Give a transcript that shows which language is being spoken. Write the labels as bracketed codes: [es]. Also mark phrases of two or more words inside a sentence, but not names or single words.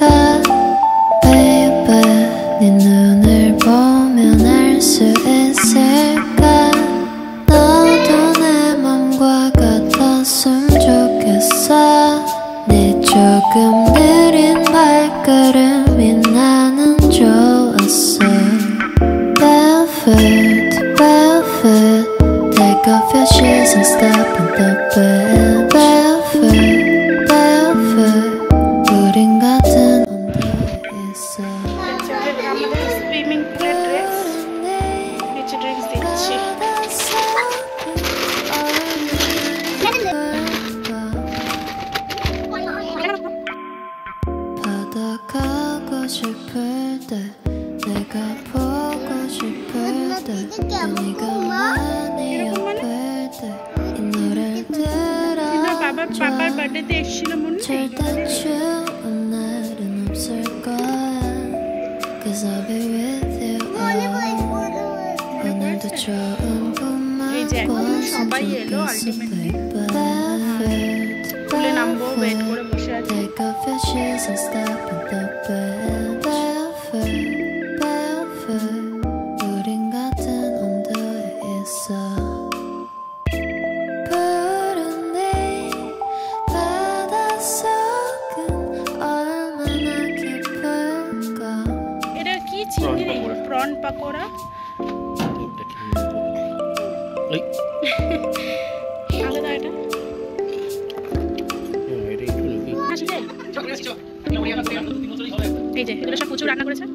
[ko] Baby 네 눈을 보면 알 수 있을까 너도 내 맘과 같았으면 좋겠어 네 조금 느린 발걸음이 나는 좋았어 [en] Barefoot, barefoot Take off your shoes and step in the bed Barefoot, barefoot [ko] 우린 같은 온도에 있어 [bn] আমাদের [en] swimming pool [bn] ড্রেস নিচে ড্রেস দিচ্ছি। [ko] 바다 가고 싶을 때 내가 보고 싶을 때 네가 많이 아플 때 이 노래를 [bn] বাবার বার্থডেতে এসেছিল মনে নেই? [ko] 절대 추운 날은 없을 거야 [en] Cause I'll be with you [ko] 오늘도 좋은 꿈만 [bn] এই যে এখন সবাই এলো [ko] 꿨으면 [bn] আলটিমেটলি [ko] 좋겠어 [bn] পুলে নামবো ওয়েট করে বসে আছি। [en] Take off your shoes and step in the bed Barefoot, barefoot [ko] 우린 같은 온도에 있어 푸른 네 바닷속은 얼마나 깊을까 [bn] এটা কি চিংড়ি? প্রন পাকোড়া। আলাদা এটা এই যে এগুলো সব প্রচুর রান্না করেছে।